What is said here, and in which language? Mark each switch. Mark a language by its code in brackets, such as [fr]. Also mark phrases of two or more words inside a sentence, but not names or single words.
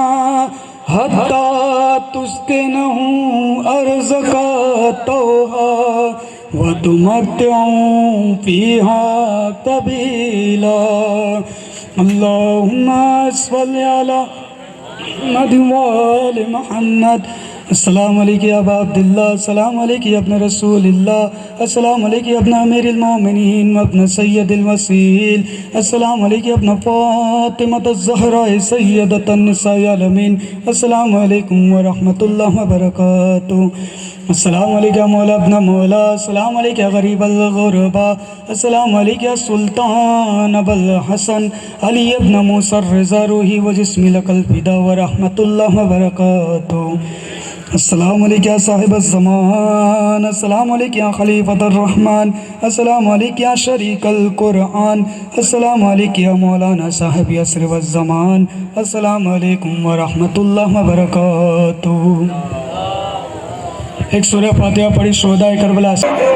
[ar] حتى تسكنه أرزك طوعا وتمتعوا فيها طويلا اللهم صل على محمد وآل محمد السلام علیکم ابا عبداللہ السلام علیکم ابن رسول اللہ السلام علیکم ابن امیر المومنین وابن سید الوسیل السلام علیکم ابن فاطمہ الزہرا سیدۃ النساء العالمین السلام علیکم ورحمۃ اللہ وبرکاتہ السلام علیکم مولا ابن مولا السلام علیکم غریب الغربا السلام علیکم سلطان ابو الحسن علی ابن موسیٰ الرضا روحی و جسمی لک الفدا ورحمۃ اللہ وبرکاتہ السلام علیکم صاحب الزمان السلام علیکم خلیفۃ الرحمن السلام علیکم شریک القرآن السلام علیکم مولانا صاحب عصر والزمان السلام علیکم ورحمۃ اللہ وبرکاتہ [ur] ایک سورہ فاتحہ پڑھی شہدائے کربلا سے